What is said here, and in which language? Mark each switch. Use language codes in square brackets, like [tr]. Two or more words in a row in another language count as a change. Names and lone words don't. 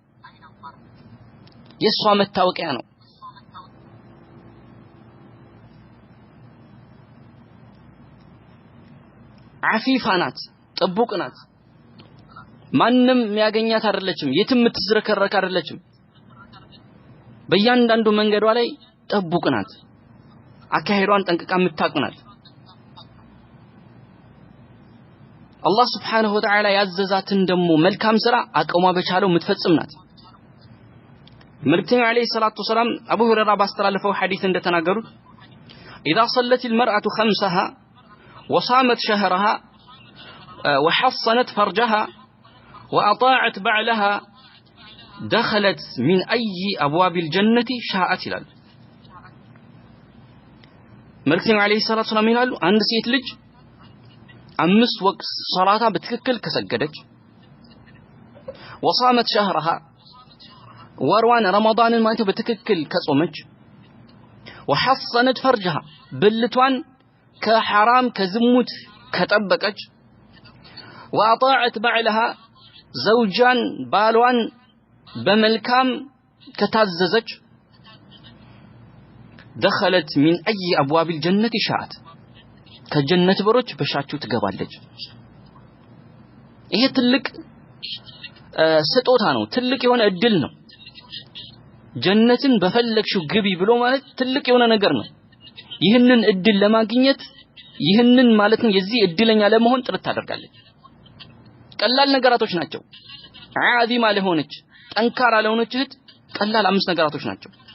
[am] የሷ መታወቂያ ነው። አፊፋ ናት፣ ጥቡቅ ናት። ማንም የሚያገኛት አይደለችም። የትም የምትዝረከረክ አይደለችም። በእያንዳንዱ መንገዷ ላይ ጥቡቅ ናት። አካሄዷን ጠንቅቃ የምታውቅ ናት። አላህ [ar] سبحانه وتعالى [am] ያዘዛትን ደግሞ መልካም ስራ አቅሟ በቻለው የምትፈጽም ናት። መልእክተኛው [ar] عليه الصلاة والسلام [am] አቡ ሁረይራ ባስተላለፈው ሐዲስ እንደተናገሩት [ar] إذا صلت المرأة خمسها وصامت شهرها وحصنت فرجها وأطاعت بعلها دخلت من أي أبواب الجنة شاءت [am] ይላል። መልእክተኛው [ar] عليه الصلاة والسلام [am] ይላሉ አንድ ሴት ልጅ 5 ወቅት ሶላታ በትክክል ከሰገደች [ar] وصامت شهرها [am] ወርዋን ረመዳንን ማለት በትክክል ከጾመች [ar] وحصنت فرجها [am] ብልቷን ከሐራም ከዝሙት ከጠበቀች [ar] وأطاعت بعلها زوجان [am] ባሏን በመልካም ከታዘዘች [ar] دخلت من أي أبواب الجنة شاءت [am] ከጀነት በሮች በሻችሁ ትገባለች። ይሄ ትልቅ ስጦታ ነው። ትልቅ የሆነ እድል ነው። ጀነትን በፈለግሽው ግቢ ብሎ ማለት ትልቅ የሆነ ነገር ነው። ይህንን እድል ለማግኘት ይህንን ማለት ነው የዚህ እድለኛ ለመሆን ጥረት ታደርጋለች። ቀላል ነገራቶች ናቸው። ዓዚማ ለሆነች ጠንካራ ለሆነች እህት ቀላል 5 ነገራቶች ናቸው።